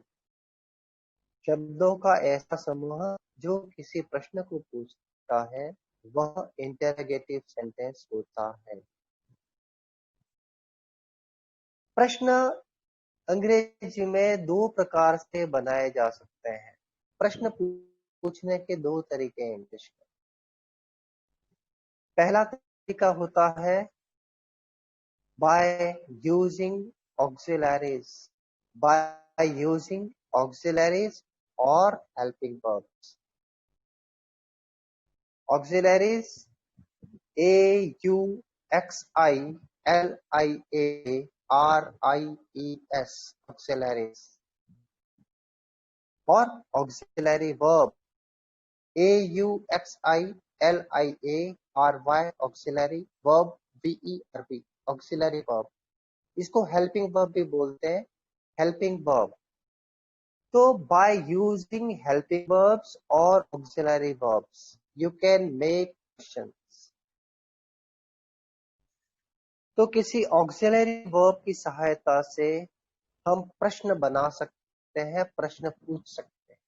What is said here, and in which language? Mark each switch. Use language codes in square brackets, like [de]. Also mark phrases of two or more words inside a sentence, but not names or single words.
[hi] शब्दों का ऐसा समूह जो किसी प्रश्न को पूछता है, वह [en] interrogative sentence [hi] होता है। प्रश्न अंग्रेजी में दो प्रकार से बनाए जा सकते हैं। प्रश्न पूछने के दो तरीके हैं इंग्लिश में। पहला तरीका होता है [en] by using auxiliaries, by using auxiliaries or helping verbs. Auxiliaries, AUXILIARIES, auxiliaries, or auxiliary verb, AUXILIARY, auxiliary verb, VERB, auxiliary verb. [hi] इसको [en] helping verb [hi] भी बोलते हैं, [en] helping verb. तो by using helping verbs और auxiliary verbs you can make questions. [hi] तो किसी [en] auxiliary verb [hi] की सहायता से हम प्रश्न बना सकते हैं, प्रश्न पूछ सकते हैं।